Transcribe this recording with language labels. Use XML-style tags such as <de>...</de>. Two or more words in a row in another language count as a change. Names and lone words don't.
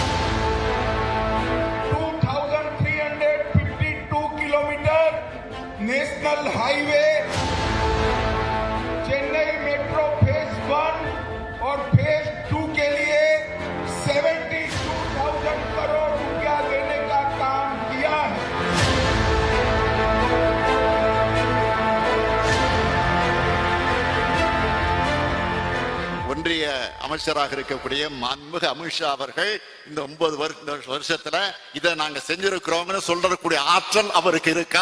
<hi>2,352 किलोमीटर</hi> <en>national highway,</en> <hi>चेन्नई मेट्रो फेज 1 और फेज 2 के लिए 72,000 करोड़ रुपया देने का काम किया है.</hi> <ta>ஒன்றிய அமைச்சராக இருக்கக்கூடிய மாண்புமிகு அமித்ஷா அவர்கள் இந்த 9 வருஷத்துல இதை நாங்க செஞ்சிருக்கிறோம்னு சொல்றக்கூடிய ஆற்றல் அவருக்கு இருக்கா?</ta>